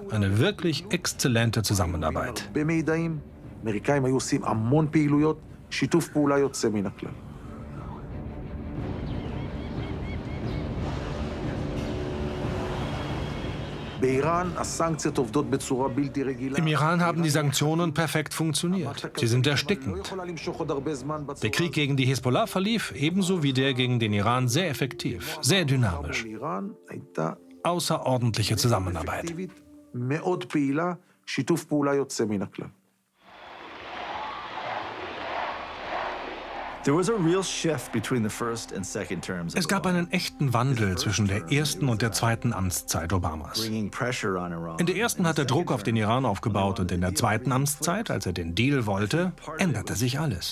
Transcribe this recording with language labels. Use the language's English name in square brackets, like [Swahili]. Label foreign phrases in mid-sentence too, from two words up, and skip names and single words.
[German] Eine wirklich exzellente Zusammenarbeit. Im Iran haben die Sanktionen perfekt funktioniert. Sie sind erstickend. Der Krieg gegen die Hisbollah verlief ebenso wie der gegen den Iran sehr effektiv, sehr dynamisch. Außerordentliche Zusammenarbeit. [Hebrew] מאוד פעילה, שיתוף פעולה יוצא מן הכלל. [German] Es gab einen echten Wandel zwischen der ersten und der zweiten Amtszeit Obamas. In der ersten hat er Druck auf den Iran aufgebaut und in der zweiten Amtszeit, als er den Deal wollte, änderte sich alles.